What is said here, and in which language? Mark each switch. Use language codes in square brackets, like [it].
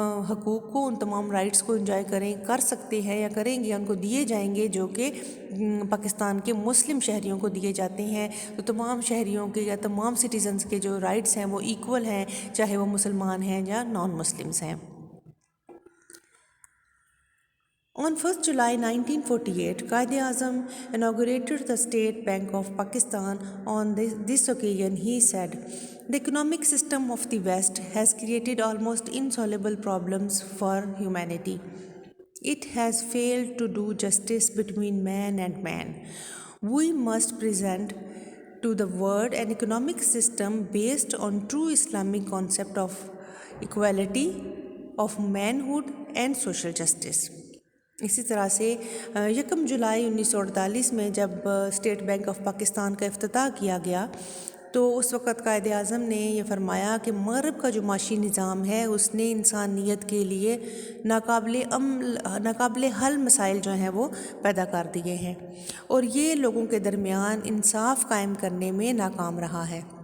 [ur] حقوق کو، ان تمام رائٹس کو انجوائے کر سکتے ہیں یا کریں گے، ان کو دیے جائیں گے جو کہ پاکستان کے مسلم شہریوں کو دیے جاتے ہیں۔ تو تمام شہریوں کے یا تمام سٹیزنز کے جو رائٹس ہیں وہ ایکول ہیں، چاہے وہ مسلمان ہیں یا نان مسلمس ہیں۔ [en] On 1st July 1948, Quaid-e-Azam inaugurated the State Bank of Pakistan. On this occasion, he said, "The economic system of the West has created almost insoluble problems for humanity. It has failed to do justice between man and man. We must present to the world an economic system based on true Islamic concept of equality, of manhood and social justice." [ur] اسی طرح سے 1 جولائی 1948 میں جب state bank of Pakistan کا افتتاح کیا گیا تو اس وقت قائد اعظم نے یہ فرمایا کہ مغرب کا جو معاشی نظام ہے اس نے انسانیت کے لیے ناقابل حل مسائل جو ہیں وہ پیدا کر دیے ہیں، اور یہ لوگوں کے درمیان انصاف قائم کرنے میں ناکام رہا ہے۔